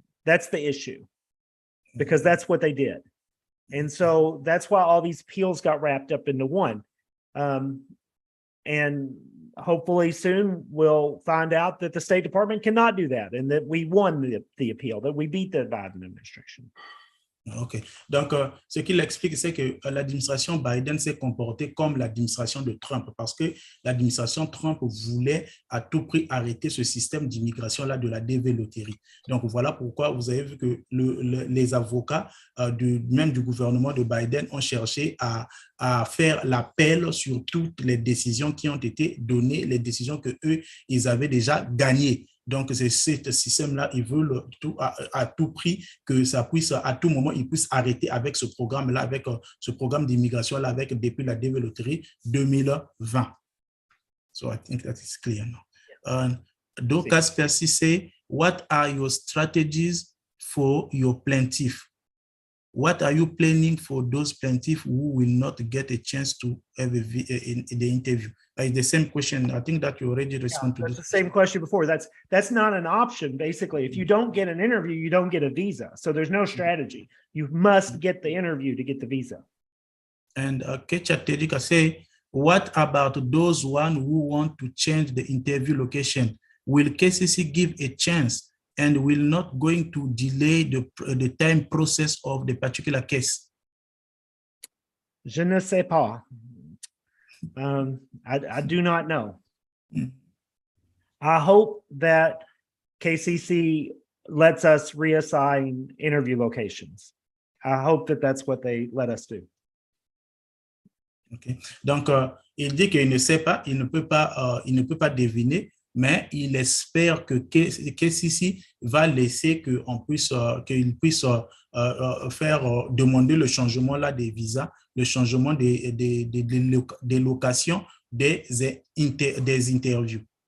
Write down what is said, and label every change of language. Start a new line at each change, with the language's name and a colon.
English: That's the issue, because that's what they did. And so that's why all these appeals got wrapped up into one. And hopefully soon we'll find out that the State Department cannot do that, and that we won the appeal, that we beat the Biden administration. OK.
French: Donc, ce qu'il explique, c'est que l'administration Biden s'est comportée comme l'administration de Trump, parce que l'administration Trump voulait à tout prix arrêter ce système d'immigration-là de la DV Loterie. Donc, voilà pourquoi vous avez vu que les avocats même du gouvernement de Biden ont cherché à faire l'appel sur toutes les décisions qui ont été données, les décisions qu'eux, ils avaient déjà gagnées. Donc, c'est ce système-là, ils veulent à tout prix que ça puisse, à tout moment, ils puissent arrêter avec ce programme-là, avec ce programme d'immigration-là, depuis la DV Loterie 2020.
English: So I think that is clear now. Dorcas Percy say, what are your strategies for your plaintiff? What are you planning for those plaintiffs who will not get a chance to have the interview? It's the same question. I think that you already responded to this. That's the same question before. That's not an option, basically. If you don't get an interview, you don't get a visa. So there's no strategy. You must get the interview to get the visa. And Kecha Tedika say, what about those one who want to change the interview location? Will KCC give a chance and will not going to delay the time process of the particular case?
French: Je ne sais pas.
English: I do not know. Mm. I hope that KCC lets us reassign interview locations. I hope that that's what they let us do. Okay.
French: Donc, il dit qu'il ne sait pas, il ne peut pas deviner, mais il espère que KCC va laisser qu'il puisse faire demander le changement là des visas, le changement des locations des interviews.